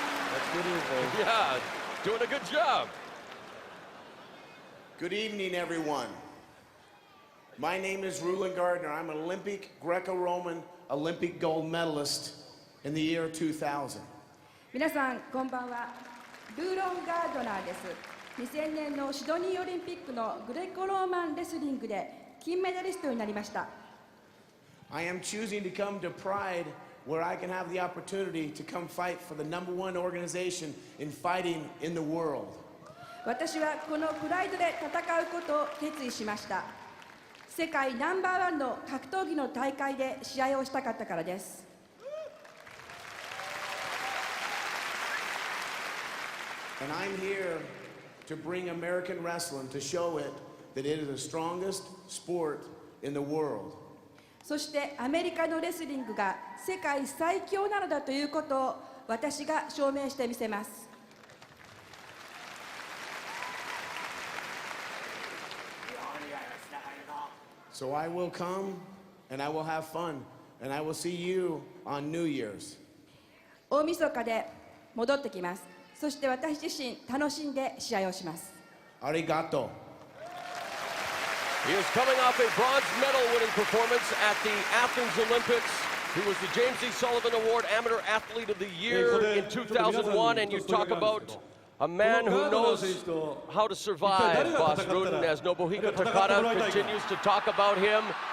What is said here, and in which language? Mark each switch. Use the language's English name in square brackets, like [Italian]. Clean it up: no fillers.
[English] That's good evening. Yeah, doing a good job. Good evening, everyone. My name is Rulon Gardner. I'm an Olympic, Greco-Roman Olympic gold medalist in the year 2000. [Japanese] 皆さんこんばんは。ルーロン・ガードナーです。2000年のシドニーオリンピックのグレコローマンレスリングで金メダリストになりました。 [English] I am choosing to come to Pride where I can have the opportunity to come fight for the #1 organization in fighting in the world. [Japanese] 私はこのプライドで戦うことを決意しました。世界ナンバー1の格闘技の大会で試合をしたかったからです。 [English] And I'm here to bring American wrestling to show it that it is the strongest sport in the world. [Japanese] そしてアメリカのレスリングが世界最強なのだということを私が証明してみせます。 [English] So I will come and I will have fun and I will see you on New Year's. [Japanese] 大晦日で戻ってきます。そして私自身楽しんで試合をします。 Arigato. [English] He is coming off a bronze medal winning performance at the Athens Olympics. He was the James E. Sullivan Award Amateur Athlete of the Year in 2001, and you talk about a man who knows how to survive, Boss Rudin, as Nobuhiko Takada continues to talk about him.